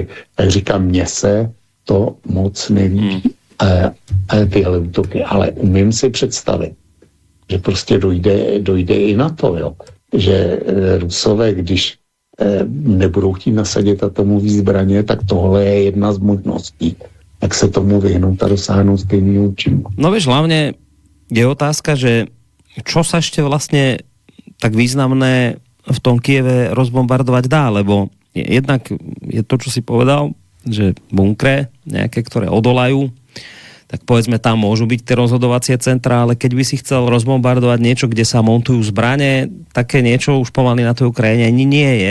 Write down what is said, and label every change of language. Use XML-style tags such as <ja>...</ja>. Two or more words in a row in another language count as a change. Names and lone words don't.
<cs>Tak říkám, mně se to moc neví tyhle útoky, ale umím si představit, že prostě dojde i na to, jo. Že Rusové, když nebudou chtít nasadit atomové zbraně, tak tohle je jedna z možností. Jak se tomu vyhnout a dosáhnout stejného účinku.</cs> <sk>No vieš, hlavne je otázka, že čo sa ešte vlastne tak významné v tom Kieve rozbombardovať dá, lebo jednak je to, čo si povedal, že bunkre nejaké, ktoré odolajú, tak povedzme tam môžu byť tie rozhodovacie centra, ale keď by si chcel rozbombardovať niečo, kde sa montujú zbrane, také niečo už pomaly na tej Ukrajine ani nie je.</sk>